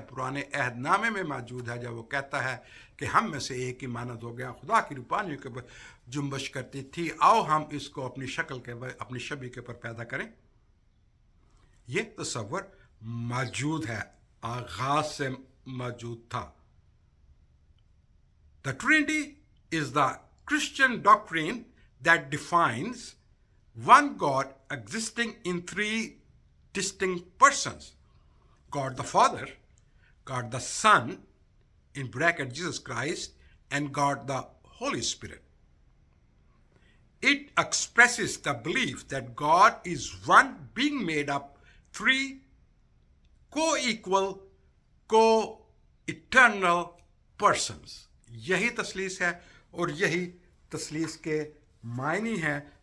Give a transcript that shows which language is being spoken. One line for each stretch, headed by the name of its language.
Hindi: पुराने अहदनामे में मौजूद है, जब वो कहता है कि हम में से एक ही मानद हो गया, खुदा की रूपानियों के ऊपर जुम्बश करती थी, आओ हम इसको अपनी शक्ल के अपनी छवि के ऊपर पैदा करें। ये तसव्वुर मौजूद है, आगाज से मौजूद था।
English: The Trinity is the Christian doctrine that defines one God existing in three distinct persons: God the Father, God the Son, in bracket Jesus Christ, and God the Holy Spirit. It expresses the belief that God is one being made up three co-equal, co-eternal persons.
Hindi: यही तसलीस है और यही तसलीस के मायने हैं।